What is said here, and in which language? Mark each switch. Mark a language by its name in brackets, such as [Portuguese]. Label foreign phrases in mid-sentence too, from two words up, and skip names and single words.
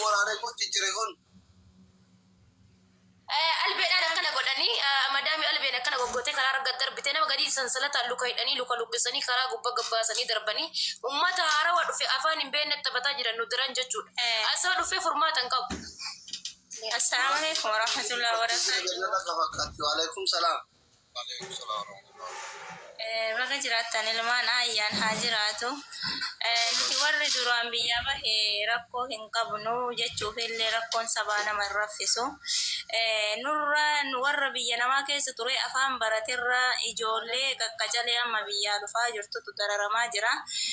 [Oromo] waraanee kun jijjiire kun albeedhaan akkana godhanii madaami albeen akkana goggootee karaa ragga darbitee nama gadii sansalata luka hidhanii luka lubbisanii karaa gubbaa gabbaasanii darbanii ummata haarawaa dhufe afaan hin beekne taphataa jiran nu diran jechuudha asaba dhufee furmaata hin qabu. [Arabic] السلام عليكم ورحمة الله وبركاته. وعليكم السلام. [Oromo] Bakka jiraattan ilmaan ayyaan haa jiraatu. Nuti warri duraan biyya bahee rakkoo hin qabnu jechuuf illee rakkoon sabaa nama hin raffisu. Warra biyya namaa keessa ture afaan baratirra ijoollee qaqqacalee amma biyyaa dhufaa jirtutu dararamaa jira.